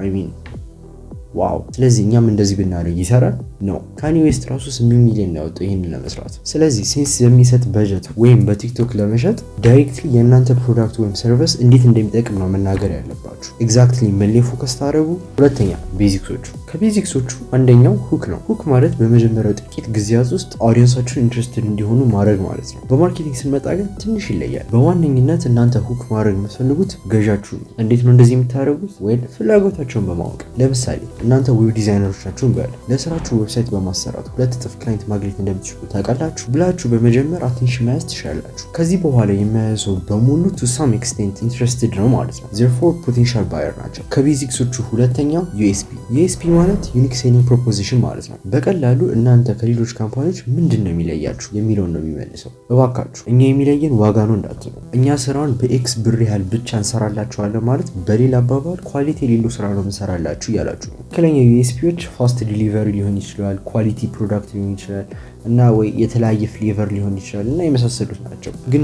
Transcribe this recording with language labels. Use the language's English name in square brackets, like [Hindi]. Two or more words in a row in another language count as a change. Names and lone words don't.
[Amharic] ዋው። ስለዚህ እኛም እንደዚህ ብናደርግ ይሰራል ነው። ካኒ ዌስት ራሱ 8 ሚሊዮን ያወጣው ይሄንን ለመስራት። ስለዚህ ሴንስ የሚሰጥ በጀት ወይም በቲክቶክ ለመሸጥ ዳይሬክትሊ የእናንተ ፕሮዳክት ወይም ሰርቪስ እንዴት እንደሚጠቅም ነው መናገር ያለባችሁ። ኤግዛክትሊ ምን ላይ ፎከስ ታደርጉ። ሁለተኛ ቤዚክሶቹ። ከቤዚክሶቹ አንደኛው ሁክ ነው። ሁክ ማለት በመጀመሪያው ጥቂት ጊዜያት ውስጥ አዲየንሳችሁን ኢንትረስትድ እንዲሆኑ ማድረግ ማለት ነው። በማርኬቲንግ ስንመጣ ግን ትንሽ ይለያል። በዋነኝነት እናንተ ሁክ ማድረግ የምትፈልጉት ገዣችሁ ነው። እንዴት ነው እንደዚህ የምታደርጉት? ወይ ፍላጎታቸውን በማወቅ ለምሳሌ እናንተ [English] web designers [Amharic] ናችሁ እንበል። ለስራችሁ ዌብሳይት በማሰራት 2 እጥፍ ክላይንት ማግኘት እንደምትችሉ ታውቃላችሁ ብላችሁ በመጀመር አቴንሽን መያዝ ትችላላችሁ። ከዚህ በኋላ የሚያዘው በሙሉ [English] to some extent interested [Amharic] ነው ማለት ነው። [English] therefore potential buyer [Amharic] ናቸው። ከቤዚክሶቹ ሁለተኛው USP ማለት unique [English] selling proposition [Amharic] ማለት ነው። በቀላሉ እናንተ ከሌሎች ካምፓኒዎች ምንድነው የሚለያችሁ የሚለውን ነው የሚመልሰው። እባካችሁ እኛ የሚለየን ዋጋ ነው እንዳትሉ። እኛ ስራውን በኤክስ ብር ያህል ብቻ እንሰራላችኋለን ማለት በሌላ አባባል ኳሊቲ የሌለው ስራ ነው እንሰራላችሁ እያላችሁ ነው። ከለኛ ዩኤስፒዎች [English] fast delivery [Amharic] ሊሆን ይችላል፣ [English] quality product [Amharic] ሊሆን ይችላል እና ወይ የተለያየ ፍሌቨር ሊሆን ይችላል እና የመሳሰሉት ናቸው። ግን